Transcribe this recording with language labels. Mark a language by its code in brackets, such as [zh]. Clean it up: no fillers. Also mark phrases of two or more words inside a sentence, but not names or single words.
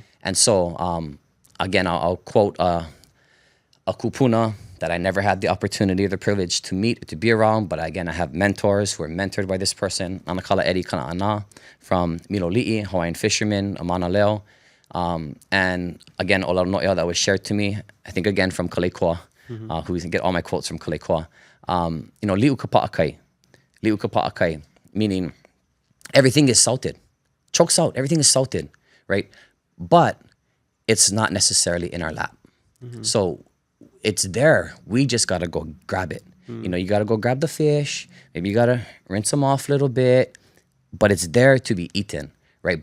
[en] And so, again, I'll quote a kupuna that I never had the opportunity or the privilege to meet, to be around. But again, I have mentors who are mentored by this person. Anakala Eddie Kana'ana from Miloli'i, Hawaiian fisherman, Mauna Kea. And again, [haw] ʻŌlelo No'ea [en] that was shared to me, I think again from Kalekoa, who get all my quotes from Kalekoa. [haw] Li'u kapa'akai. Li'u kapa'akai, [en] meaning everything is salted. Chokes out, everything is salted, right? But it's not necessarily in our lap. So it's there. We just got to go grab it. You got to go grab the fish. Maybe you got to rinse them off a little bit, but it's there to be eaten, right?